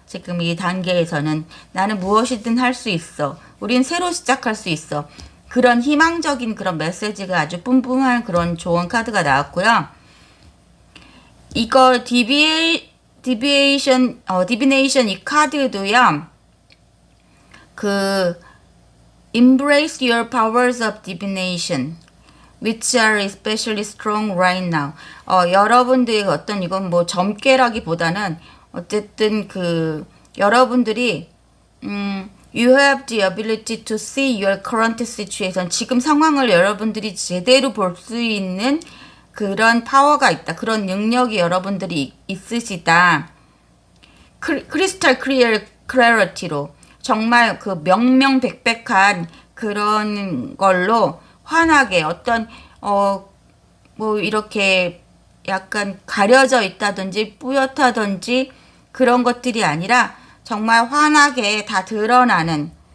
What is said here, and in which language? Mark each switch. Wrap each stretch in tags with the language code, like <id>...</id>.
<ko>지금 이 단계에서는 나는 무엇이든 할 수 있어. 우린 새로 시작할 수 있어. 그런 희망적인 그런 메시지가 아주 뿜뿜한 그런 좋은 카드가 나왔고요. 이거 디비네이션 이 카드도요.</ko> <en>Embrace your powers of divination, which are especially strong right now.</en> <ko>여러분들의 어떤 이건 뭐 점괘라기보다는 어쨌든 여러분들이</ko> <en>You have the ability to see your current situation.</en> <ko>지금 상황을 여러분들이 제대로 볼 수 있는 그런 파워가 있다. 그런 능력이 여러분들이 있으시다. 크리스탈 클래리티로 정말 그 명명백백한 그런 걸로 환하게 어떤 뭐 이렇게 약간 가려져 있다든지 뿌옇다든지 그런 것들이 아니라 정말 환하게 다 드러나는</ko>